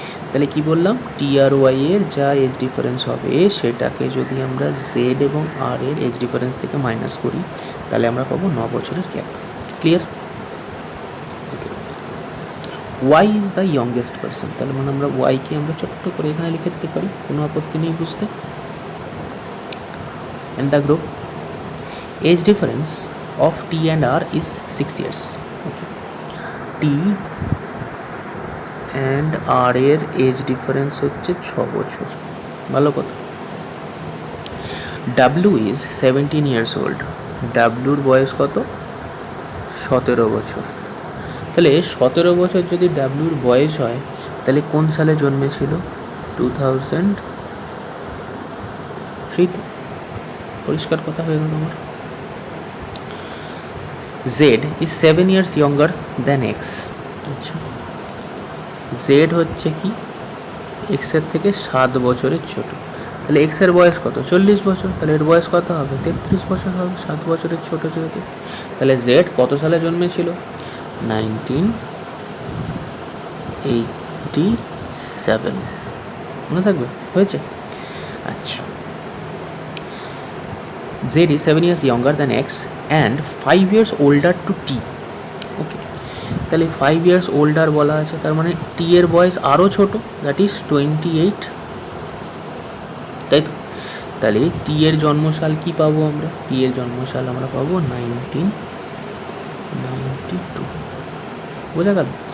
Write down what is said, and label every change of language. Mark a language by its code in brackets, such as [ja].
[bn] তাহলে কি বললাম, টি আর ওয়াই এর যা এজ ডিফারেন্স হবে সেটাকে যদি আমরা জেড এবং আর এর এজ ডিফারেন্স থেকে মাইনাস করি তাহলে আমরা পাবো 9 বছরের gap. Clear? Okay. Y is the youngest person, তাহলে মানে আমরা ওয়াইকে আমরা ছোট্ট করে এখানে লিখে দিতে পারি, কোনো আপত্তি নেই বুঝতে। [en] And the group age difference of T and R is 6 years. Okay. [bn] T and R এর এজ ডিফারেন্স হচ্ছে 6 বছর, ভালো কথা। [en] W is 17 years old, [bn] ডাব্লুর বয়স কত, 17 বছর। তাহলে 17 বছর যদি ডাব্লুর বয়স হয় তাহলে কোন সালে জন্মেছিল, 2003। পরিষ্কার কথা হয়ে গেল আমার। [en] Z is 7 years younger than X, [bn] আচ্ছা, জেড হচ্ছে কি এক্স এর থেকে 7 বছরের ছোট, তাহলে এক্স এর বয়স কত, 40 বছর, তাহলে এর বয়স কত হবে, 33 বছর হবে, 7 বছরের ছোট যেহেতু। তাহলে জেড কত সালে জন্মেছিল, 1987, মনে থাকবে, হয়েছে। [en] আচ্ছা, Z is 7 years younger than X and 5 years older to T. [bn] ওকে, তাহলে [en] 5 years older [bn] বলা আছে, তার মানে T এর বয়স আরও ছোট, [en] that is 28, [bn] তাই তো। তাহলে T এর জন্মসাল কি পাবো আমরা, T এর জন্মসাল আমরা পাবো 1992, বোঝা গেল।